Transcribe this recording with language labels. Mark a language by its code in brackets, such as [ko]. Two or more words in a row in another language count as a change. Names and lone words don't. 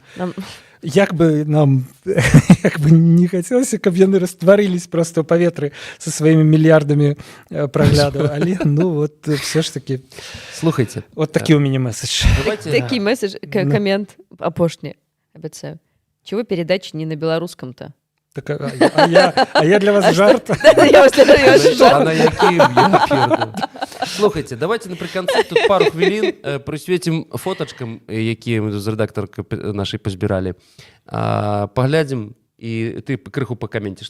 [be] Як бы нам не хацелася, каб яны растварылись просто ў паветры со сваімі мільярдамі праглядаў, але вот все ж таки. Слухайте, вот такі у мяне месседж. Такі месседж, камент апошні, абяцаю. [ru] Чего передачи не на беларускам-то? [be] А я для вас жарт. Слухайте, давайте напрыканцы тут пару хвілін прысвецім фотачкам, якія мы з рэдактаркай нашай пазбіралі. Паглядзім, і ты крыху пакаменціш.